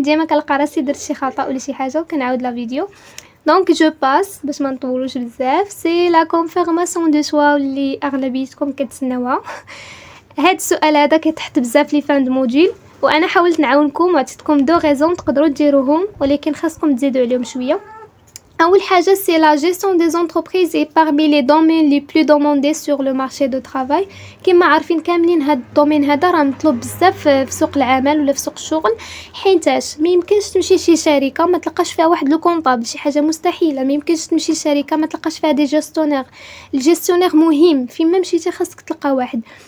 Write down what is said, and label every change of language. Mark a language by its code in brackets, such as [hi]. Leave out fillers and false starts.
[ar] ديما كنلقى راسي درت شي خطا ولا شي حاجه وكنعاود لا فيديو. [fr] دونك جو باس [ar] باش ما نطولوش بزاف. [fr] سي لا كونفيرماسيون دو سوا [ar] اللي اغلبيتكم كتسناوها. هاد السؤال هذا كيتحط بزاف [fr] لي فان دو موديل، [ar] وانا حاولت نعاونكم وعطيتكم دو غيزون تقدروا ديروهم، ولكن خاصكم تزيدوا عليهم شويه. أول حاجة [fr] c'est la gestion des entreprises est parmi les domaines les plus demandés sur le marché de travail. [ar] كما عارفين كاملين هاد الدومين هذا راه مطلوب بزاف في سوق العمل ولا في سوق الشغل. حيتاش ما يمكنش تمشي شي شركه ما تلقاش فيها واحد لو كونطابل، شي حاجه مستحيله. ما يمكنش تمشي شركه ما تلقاش فيها دي جيستيونير. الجيستيونير مهم، فين ما مشيتي خاصك تلقى واحد.